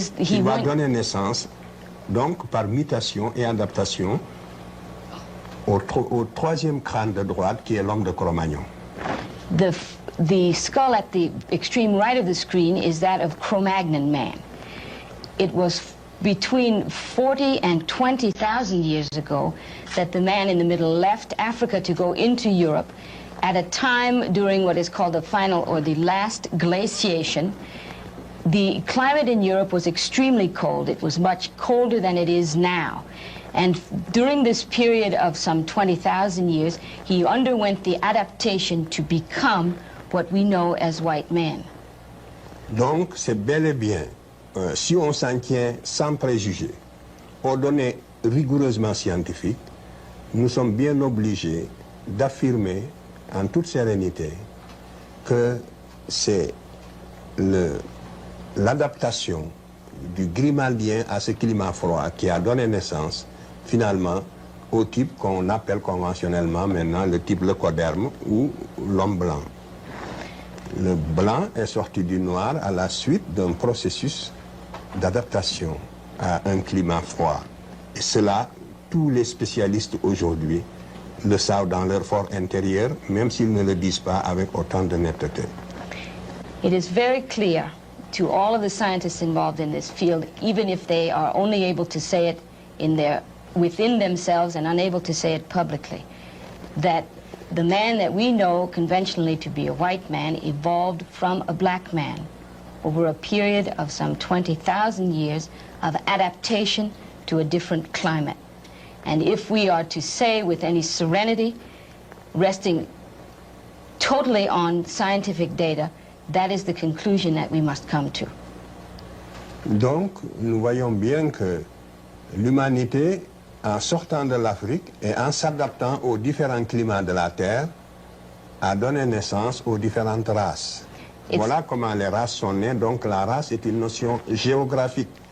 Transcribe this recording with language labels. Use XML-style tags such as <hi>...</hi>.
<fr>Il va donner naissance, donc par mutation et adaptation, au troisième crâne de droite qui est l'homme de Cro-Magnon.</fr> <en>The skull at the extreme right of the screen is that of Cro-Magnon man. It was between 40 and 20,000 years ago that the man in the middle left Africa to go into Europe at a time during what is called the final or the last glaciation. The climate in Europe was extremely cold. It was much colder than it is now. And during this period of some 20,000 years, he underwent the adaptation to become what we know as white man.</en> <fr>Donc, c'est bel et bien, si on s'en tient sans préjugés, aux données rigoureusement scientifiques, nous sommes bien obligés d'affirmer en toute sérénité que c'est l'adaptation du Grimaldien à ce climat froid qui a donné naissance finalement au type qu'on appelle conventionnellement maintenant le type leucoderme ou l'homme blanc. Le blanc est sorti du noir à la suite d'un processus d'adaptation à un climat froid. Et cela, tous les spécialistes aujourd'hui le savent dans leur fort intérieur, même s'ils ne le disent pas avec autant de netteté.</fr> <en>It is very clear to all of the scientists involved in this field, even if they are only able to say it within themselves and unable to say it publicly, that the man that we know conventionally to be a white man evolved from a black man over a period of some 20,000 years of adaptation to a different climate. And if we are to say with any serenity, resting totally on scientific data, that is the conclusion that we must come to.</en> <fr>Donc, nous voyons bien que l'humanité, en sortant de l'Afrique et en s'adaptant aux différents climats de la Terre, a donné naissance aux différentes races. Voilà comment les races sont nées. Donc la race est une notion géographique.</fr>